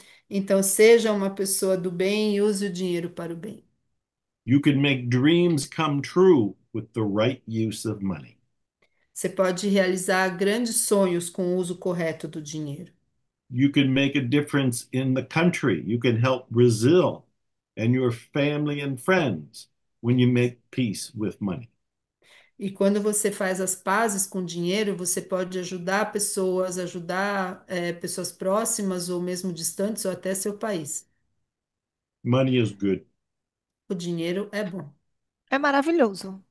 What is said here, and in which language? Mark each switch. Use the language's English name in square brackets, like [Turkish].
[Portuguese] Então, seja uma pessoa do bem e use o dinheiro para o bem. [English] You can make dreams come true with the right use of money. [Portuguese] Você pode realizar grandes sonhos com o uso correto do dinheiro. [English] You can make a difference in the country. You can help Brazil and your family and friends when you make peace with money. [Portuguese] E quando você faz as pazes com dinheiro, você pode ajudar pessoas, ajudar pessoas próximas ou mesmo distantes ou até seu país. [English] Money is good. [Portuguese] O dinheiro é bom. É maravilhoso.